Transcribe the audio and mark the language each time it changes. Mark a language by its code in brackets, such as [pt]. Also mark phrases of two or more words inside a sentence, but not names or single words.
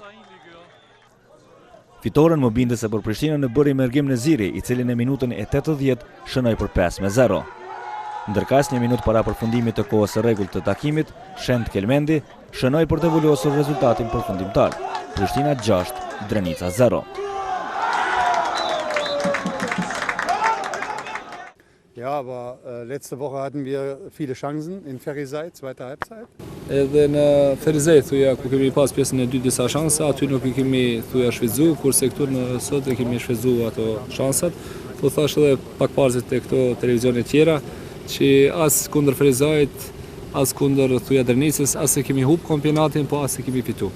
[sq] Fitoren më bindëse për Prishtinën në bëri Mergim Neziri, i cili në minutën e 80 shënoi për 5-0. Ndërkas një minutë para përfundimit të kohës së rregullt të takimit, Shent Kelmendi shënoi për të vulosur rezultatin përfundimtar. Prishtina 6, Drenica 0. [de] Ja, aber letzte Woche hatten wir viele Chancen in Ferriseit, zweite Halbzeit. [sq] Edhe në Ferrizet, thuja, ku kemi pas pjesën e dytë disa shansa, aty nuk i kemi thuja shfrytzu, kurse këtu në sot e kemi shfrytzu ato shansat. Po thash edhe pak parzit të këto televizionet tjera, që as kundër Ferrizet, as kundër thuja Drenicës, as e kemi hub kampionatin, po as e kemi fitu.